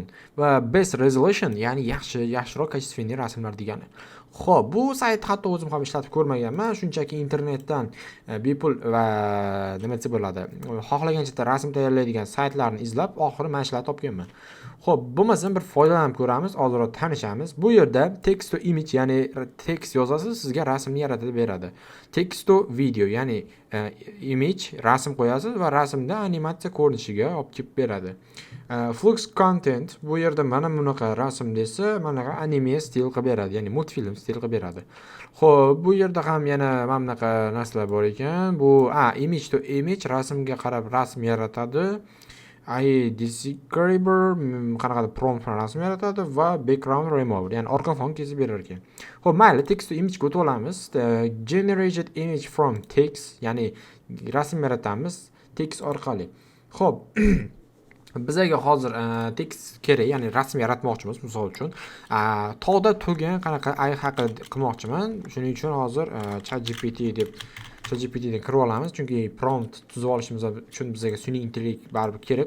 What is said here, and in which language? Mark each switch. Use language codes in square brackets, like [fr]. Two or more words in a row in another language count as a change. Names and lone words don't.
[uz] Va [en] best resolution, [uz] ya'ni yaxshiroq kачественный rasmlar degani. Xo'p, bu sayt hatto o'zim ham ishlatib ko'rmaganman. Shunchaki internetdan bepul va nima desa bo'ladi, xohlagancha rasm tayyorlaydigan saytlarni izlab, oxiri mana shularni topganman. Xo'p, bo'lmasam bir foydalanib ko'ramiz, ozroq tanishamiz. Bu yerda [en] text to image, [uz] ya'ni tekst yozasiz, sizga rasmni yaratib beradi. [en] Text to video, [uz] ya'ni image, rasm qo'yasiz va rasmda animatsiya ko'rinishiga olib kelib beradi. Flux content, bu yerda mana bunaqa rasm desa, mana bunaqa anime stil qilib beradi, ya'ni multfilm stil qilib beradi. Xo'p, bu yerda ham yana mana bunaqa narsalar bor ekan. Bu [en] image to image, [uz] rasmga qarab rasm yaratadi. Describer qanaqadir prompt rasm yaratadi va [en] background remover, [uz] ya'ni orqa fon kesib berar ekan. Xo'p, mayli, [en] text to image [uz] ga o'tib olamiz. [en] Generated image from text, [uz] ya'ni rasm yaratamiz text orqali. Xo'p, bizga hozir text kerak, ya'ni rasm yaratmoqchimiz. Misol uchun, tog'da turgan qanaqa ay haqida qilmoqchiman. Shuning uchun hozir ChatGPTdan kirib olamiz, chunki prompt tuzib olishimiz uchun bizga sun'iy intellekt baribir kerak.